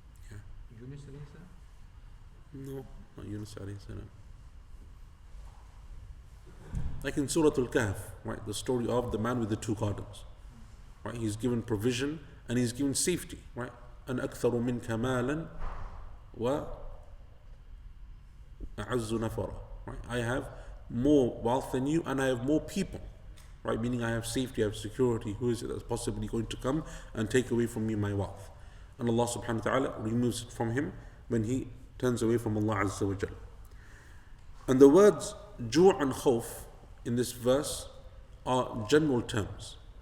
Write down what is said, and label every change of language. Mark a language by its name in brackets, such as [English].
[English] Yeah. Yunus alayhi salam? No, not Yunus alayhi salam. Like in Surah Al-Kahf, right? The story of the man with the two gardens. Right? He's given provision and he's given safety, right? [Arabic] أَنْ أَكْثَرُ مِنْكَ مَالًا وَأَعَزُّ نَفَرًا. [English] Right? I have more wealth than you, and I have more people. Right? Meaning I have safety, I have security. Who is it that's possibly going to come and take away from me my wealth? And Allah subhanahu wa ta'ala removes it from him when he turns away from Allah Azza wa Jal. And the words ju' and khawf in this verse are general terms.